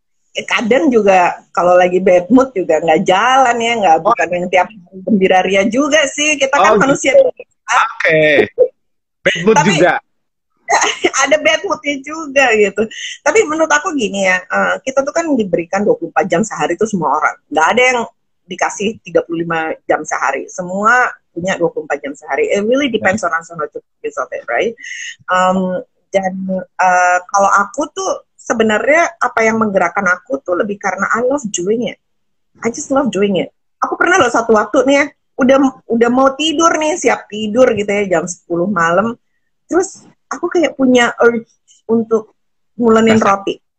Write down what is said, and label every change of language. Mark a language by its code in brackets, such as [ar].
[id] Kadang juga kalau lagi bad mood juga nggak jalan ya, nggak bukan yang tiap hari gembira ria juga sih, kita kan manusia. Oke. Bad mood tapi, juga. Ada bad moodnya juga gitu. Tapi menurut aku gini ya, kita tuh kan diberikan 24 jam sehari tuh semua orang. Nggak ada yang dikasih 35 jam sehari. Semua punya 24 jam sehari. [en] It really depends on us how to use of it, right? [id] Dan kalau aku tuh sebenarnya apa yang menggerakkan aku tuh lebih karena [en] I love doing it. [id] I just love doing it. Aku pernah loh satu waktu nih ya, udah mau tidur nih, siap tidur gitu ya, jam 10 malam. Terus aku kayak punya urge untuk ngulenin roti.